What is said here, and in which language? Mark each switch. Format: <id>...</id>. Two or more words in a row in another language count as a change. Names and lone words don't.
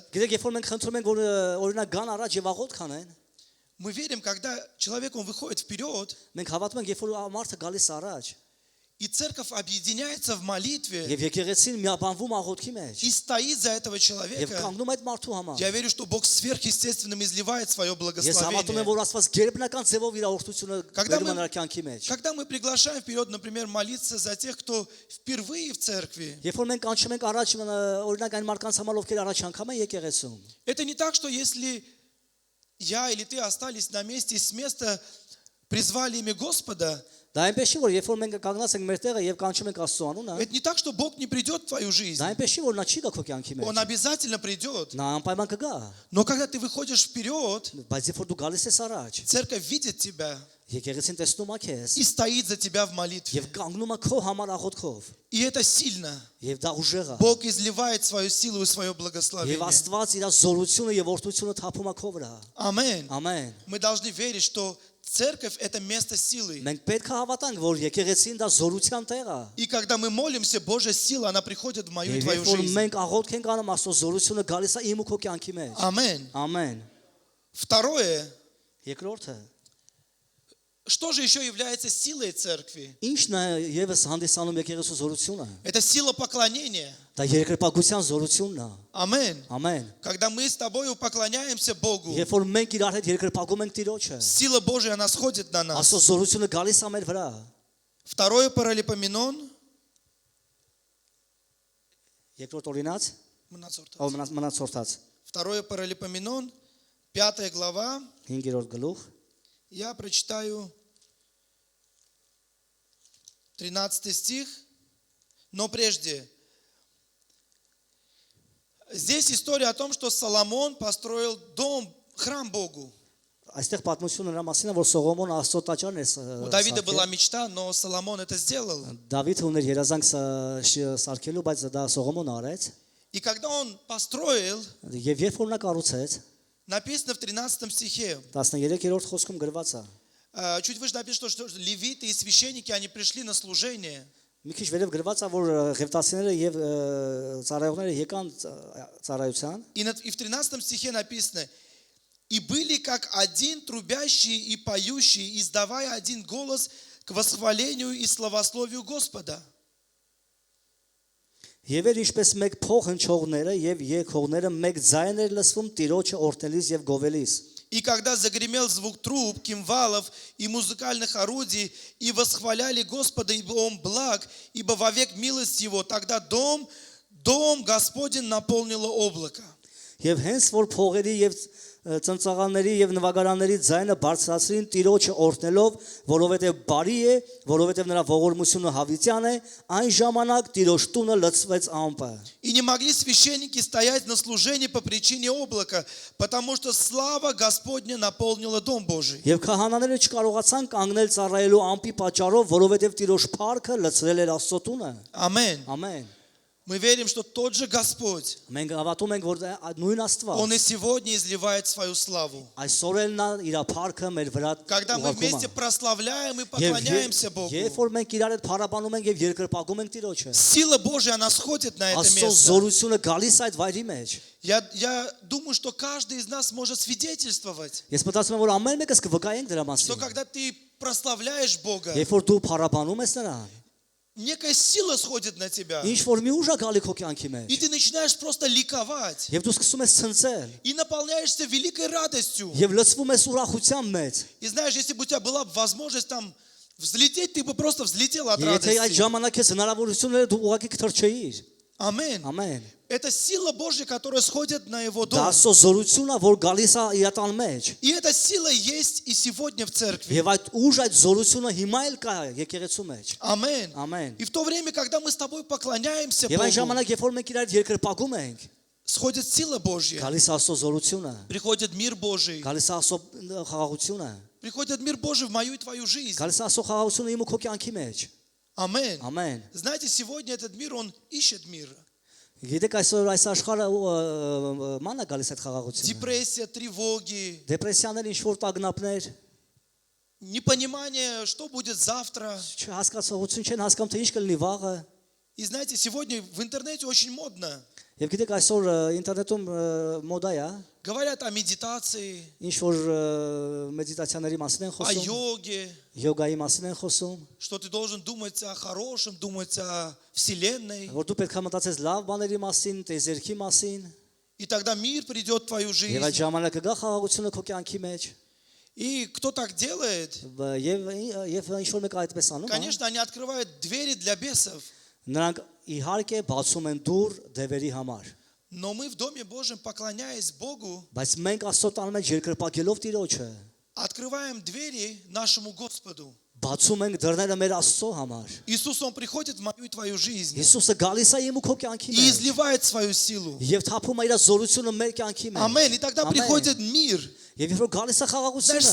<hy>Գիտեք, երբ որ մենք խնդրում ենք, որ օրինակ գան առաջ եւ աղոթք անեն,</hy> <ru>мы верим, когда человек, он выходит вперед,</ru> <hy>մենք հավատում ենք, երբ որ մարդը գալիս առաջ,</hy> <ru>И церковь объединяется в молитве</ru> <hy>Եվ եկեղեցին միաբանվում աղոթքի մեջ։</hy> <ru>и стоит за этого</ru> <hy>Եվ</hy> <ru>человека.</ru> <hy>կանգնում այդ մարդու համար։</hy> <ru>Я верю, что Бог сверхъестественным изливает свое</ru> <hy>Ես հավատում եմ,</hy> <ru>благословение.</ru> <hy>որ Աստված գերբնական ձևով իր օրհնությունը</hy> <ru>Когда</ru> <hy>բերում է</hy> <ru>мы-</ru> <hy>նրա կյանքի մեջ։</hy> <ru>Когда мы приглашаем вперед, например, молиться за тех, кто впервые в церкви,</ru> <hy>Երբ որ մենք կանչում ենք առաջ օրինակ այն մարդկանց համար, ովքեր առաջ անգամ են եկեղեցում,</hy> <ru>это не так, что если я или ты остались на месте и с места призвали имя Господа,</ru> <hy>դա այնպես չի, որ երբ որ մենք կանգնած ենք մեր տեղը եւ կանչում ենք Աստծո անունը,</hy> <ru>это не так, что Бог не придет в твою жизнь.</ru> <hy>դա այնպես չի, որ նա չի գա քո կյանքի մեջ։</hy> <ru>Он обязательно придет.</ru> <hy>Նա անպայման կգա,</hy> <ru>Но когда ты выходишь вперед,</ru> <hy>բայց երբ որ дու գալիս ես առաջ,</hy> <ru>церковь видит тебя</ru> <hy>եկեղեցին տեսնում է քեզ</hy> <ru>и стоит за тебя в молитве.</ru> <hy>եւ կանգնում է քո համար աղոթքով,</hy> <ru>И это сильно.</ru> <hy>եւ դա ուժեղ է։</hy> <ru>Бог изливает свою силу и свое</ru> <hy>Եվ</hy> <ru>благословение.</ru> <hy>Աստված իր զորությունը եւ օրհնությունը թափում է քո վրա։</hy> <ru>Аминь.</ru> <hy>Ամեն։</hy> <ru>Мы должны верить, что церковь – это место силы.</ru> <hy>Մենք պետք է հավատանք, որ եկեղեցին դա զորության տեղ է։</hy> <ru>И когда мы молимся, Божья сила, она приходит в мою и</ru> <hy>Եվ</hy> <ru>твою</ru> <hy>երբ որ</hy> <ru>жизнь.</ru> <hy>մենք աղոթք ենք անում, Աստծո զորությունը գալիս է իմ ու քո կյանքի մեջ։</hy> <ru>Аминь.</ru> <hy>Ամեն։</hy> <ru>Второе.</ru> <hy>Երկրորդը,</hy> <ru>Что же еще является силой церкви?</ru> <hy>ինչն է եւս հանդիսանում եկեղեցու զորությունը։</hy> <ru>Это сила поклонения.</ru> <hy>Դա երկրպագության զորությունն է։</hy> <ru>Аминь.</ru> <hy>Ամեն։</hy> <ru>Когда мы с тобой поклоняемся Богу,</ru> <hy>Երբ որ մենք իրար հետ երկրպագում ենք Տիրոջը,</hy> <ru>сила Божья, она сходит на нас.</ru> <hy>Աստծո զորությունը գալիս է մեր վրա։</hy> <ru>Второе Паралипоменон.</ru> <hy>Երկրորդ օրինաց, Մնացորդաց. մնացորդած,</hy> <ru>Второе Паралипоменон, 5 глава.</ru> <hy>5-րդ գլուխ,</hy> <ru>Я прочитаю 13 стих. Но прежде, здесь история о том, что Соломон построил дом, храм Богу.</ru> <hy>այստեղ պատմությունը նրա մասին է, որ Սողոմոնը Աստծո տաճարն է</hy> <ru>У Давида была</ru> <hy>սարքել։</hy> <ru>мечта, но Соломон это сделал.</ru> <hy>Դավիթը ուներ երազանք սարքելու, բայց դա Սողոմոնը արեց։</hy> <ru>И когда он построил,</ru> <hy>Եվ երբ որ նա կառուցեց,</hy> <ru>написано в 13 стихе,</ru> <hy>13-րդ խոսքում գրված է։</hy> <ru>чуть выше написано, что левиты и священники, они пришли на служение.</ru> <hy>Մի քիչ վերև գրված է, որ ղևտացիները եւ ծառայողները եկան ծառայության,</hy> <ru>И в 13 стихе написано, и были как один трубящий и поющий, издавая один голос к восхвалению и славословию Господа.</ru> <hy>Եվ էր ինչպես մեկ փող հնչողները եւ եկողները մեկ ձայն էր լսվում Տիրոջը օրհնելիս եւ գովելիս։</hy> <ru>И когда загремел звук труб, кимвалов и музыкальных орудий, и восхваляли Господа, ибо Он благ, ибо вовек милость Его, тогда дом Господень наполнило облако.</ru> <hy>Եվ հենց որ փողերի եւ ծնծաղանների եւ նվագարանների ձայնը բարձրացրին Տիրոջը օրհնելով, որովհետեւ բարի է, որովհետեւ նրա ողորմությունը հավիտյան է, այն ժամանակ Տիրոջ տունը լցվեց ամպը։</hy> <ru>И не могли священники стоять на служении по причине облака, потому что слава Господня наполнила дом Божий.</ru> <hy>Եվ քահանաները չկարողացան կանգնել ծառայելու ամպի պատճառով, որովհետեւ Տիրոջ փառքը լցրել էր Աստծո տունը։</hy> <ru>Аминь.</ru> <hy>Ամեն։</hy> <ru>Мы верим, что тот же Господь,</ru> <hy>Մենք հավատում ենք, որ նույն</hy> <ru>Он</ru> <hy>Աստված</hy> <ru>и сегодня изливает свою славу.</ru> <hy>այսօր էլ նա իր փառքը մեր վրա</hy> <ru>Когда мы вместе</ru> <hy>ուղարկում է։</hy> <ru>прославляем и поклоняемся Богу,</ru> <hy>Երբ որ մենք իրար հետ փառաբանում ենք եւ երկրպագում ենք Տիրոջը,</hy> <ru>сила Божья, она сходит на это</ru> <hy>Աստծո</hy> <ru>место.</ru> <hy>զորությունը գալիս այդ վայրի մեջ։</hy> <ru>Я думаю, что каждый из нас может свидетельствовать,</ru> <hy>Ես մտածում եմ, որ ամեն մեկս կվկայենք դրա</hy> <ru>что</ru> <hy>մասին։</hy> <ru>когда ты прославляешь Бога,</ru> <hy>Երբ որ դու փառաբանում ես նրան,</hy> <ru>некая сила сходит на тебя,</ru> <hy>ինչ որ մի ուժ է գալի քո կյանքի</hy> <ru>и</ru> <hy>մեջ,</hy> <ru>ты начинаешь просто ликовать,</ru> <hy>եւ դու սկսում ես ցնցել,</hy> <ru>и наполняешься великой радостью.</ru> <hy>եւ լցվում ես ուրախությամբ մեջ։</hy> <ru>И знаешь, если бы у тебя была возможность там взлететь, ты бы просто взлетел от</ru> <hy>Եթե այդ</hy> <ru>радости.</ru> <hy>ժամանակ ես հնարավորությունները дու ուղակի կթրջեիր։</hy> <ru>Аминь.</ru> <hy>Ամեն։</hy> <ru>Это сила Божья, которая сходит на его</ru> <hy>Դա</hy> <ru>дом.</ru> <hy>Աստծո զորությունն է, որ գալիս է իր տան մեջ։</hy> <ru>И эта сила есть и сегодня в церкви.</ru> <hy>Եվ այդ ուժ այդ զորությունը հիմա էլ կա եկեղեցու մեջ։</hy> <ru>Аминь.</ru> <hy>Ամեն։</hy> <ru>И в то время, когда мы с тобой поклоняемся</ru> <hy>Եվ այն</hy> <ru>Богу,</ru> <hy>ժամանակ, երբ որ մենք իրար երկրպագում ենք,</hy> <ru>сходит сила Божья,</ru> <hy>գալիս է Աստծո զորությունը,</hy> <ru>приходит мир Божий,</ru> <hy>գալիս է Աստծո խաղաղությունը,</hy> <ru>приходит мир Божий в мою и твою жизнь.</ru> <hy>գալիս է Աստծո խաղաղությունը իմ ու քո կյանքի մեջ։ Ամեն. Ամեն։</hy> <ru>Знаете, сегодня этот мир, он ищет мир.</ru> <hy>Գիտեք այսօր այս աշխարհը մանա գալիս այդ խաղաղությունը։</hy> <ru>Депрессия, тревоги,</ru> <hy>Դեպրեսիաներ, ինչ որ տագնապներ,</hy> <ru>непонимание, что будет завтра.</ru> <hy>չհասկացողություն չեն հասկանում թե ինչ կլինի վաղը։</hy> <ru>И знаете, сегодня в интернете очень модно.</ru> <hy>Եվ գիտեք այսօր ինտերնետում մոդա է,</hy> <ru>Говорят о медитации,</ru> <hy>ինչ որ մեդիտացիաների մասին են</hy> <ru>о</ru> <hy>խոսում,</hy> <ru>йоге,</ru> <hy>յոգայի մասին են խոսում,</hy> <ru>что ты должен думать о хорошем, думать о Вселенной.</ru> <hy>որ դու պետք է մտածես լավ բաների մասին, տեզերքի մասին,</hy> <ru>И тогда мир придет в твою</ru> <hy>եւ այդ</hy> <ru>жизнь.</ru> <hy>ժամանակը գա խաղաղությունը քո կյանքի մեջ,</hy> <ru>И кто так делает,</ru> <hy>եւ ինչ որ մեկը այդպես անում,</hy> <ru>конечно, они открывают двери для бесов.</ru> <hy>նրանք իհարկե բացում են դուռ դևերի համար,</hy> <ru>Но мы в Доме Божьем, поклоняясь Богу,</ru> <hy>բայց մենք Աստծո տան մեջ երկրպագելով Տիրոջը,</hy> <ru>открываем двери нашему Господу.</ru> <hy>բացում ենք դռները մեր Աստծո համար։</hy> <ru>Иисус, Он приходит в мою и твою жизнь</ru> <hy>Հիսուսը գալիս է իմ ու քո կյանքի</hy> <ru>и</ru> <hy>մեջ</hy> <ru>изливает свою силу.</ru> <hy>եւ թափում է իր զորությունը մեր кյանքի մեջ։</hy> <ru>Аминь. И тогда</ru> <hy>Ամեն։</hy> <ru>приходит мир,</ru> <hy>Եվ երբ որ գալիս է</hy> <ru>знаешь,</ru> <hy>խաղաղությունը,</hy>